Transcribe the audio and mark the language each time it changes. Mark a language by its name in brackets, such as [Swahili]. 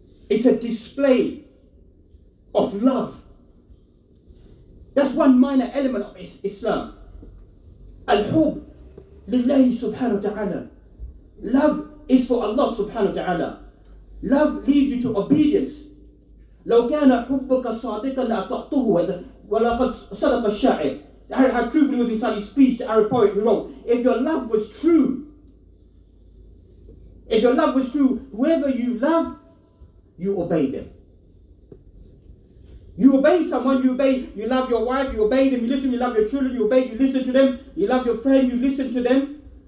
[English] It's a display of love. That's one minor element of Islam. Al-hub lillahi subhanahu wa ta'ala. Love is for Allah subhanahu wa ta'ala. Love leads you to obedience. [Arabic] لو كان حبك صادقا لأطعته ولقد صدق الشاعر. [English] How truthfully was inside his speech, the Arab poet who wrote, if your love was true, whoever you love, you obey them. You obey someone, you love your wife, you obey them, you listen, you love your children, you obey, you listen to them, you love your friend, you listen to them.